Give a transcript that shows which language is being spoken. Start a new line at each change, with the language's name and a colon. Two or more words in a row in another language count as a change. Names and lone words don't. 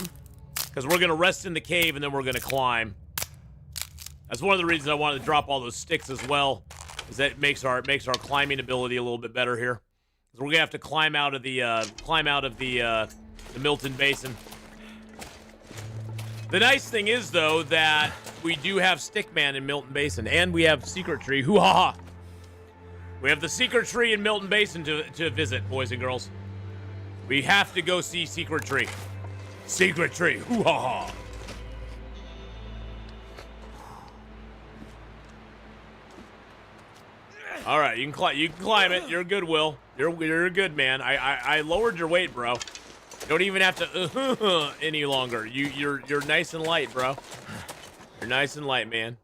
English: Because we're gonna rest in the cave and then we're gonna climb. That's one of the reasons I wanted to drop all those sticks as well. Is that it makes our climbing ability a little bit better here. Because we're gonna have to climb out of the Milton Basin. The nice thing is though that we do have Stickman in Milton Basin, and we have Secret Tree. Hoo-ha-ha! We have the Secret Tree in Milton Basin to visit, boys and girls. We have to go see Secret Tree. Secret Tree. Hoo-ha-ha! All right, you can climb it. You're good, Will. You're a good man. I lowered your weight, bro. You don't even have to any longer. You're nice and light, bro. You're nice and light, man.